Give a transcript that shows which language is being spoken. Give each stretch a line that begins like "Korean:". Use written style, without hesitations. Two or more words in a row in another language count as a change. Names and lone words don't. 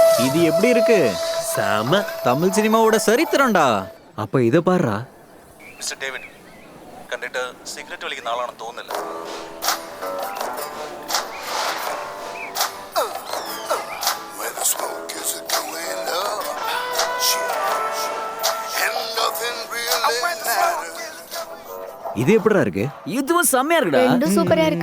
Tamil: இது எப்படி இருக்கு? செம. தமிழ் சினிமாவோட சரித்திரம்டா. அப்ப இத பாருடா.
Malayalam: മിസ്റ്റർ ഡേവിഡ് കണ്ടിട്ട് സിഗരറ്റ് വലിക്കുന്ന ആളാണെന്ന് തോന്നുന്നില്ല.
Tamil: இது எப்படிடா இருக்கு? இதுவும் செம்மையா இருக்குடா. ரெண்டும் சூப்பரா இருக்கு.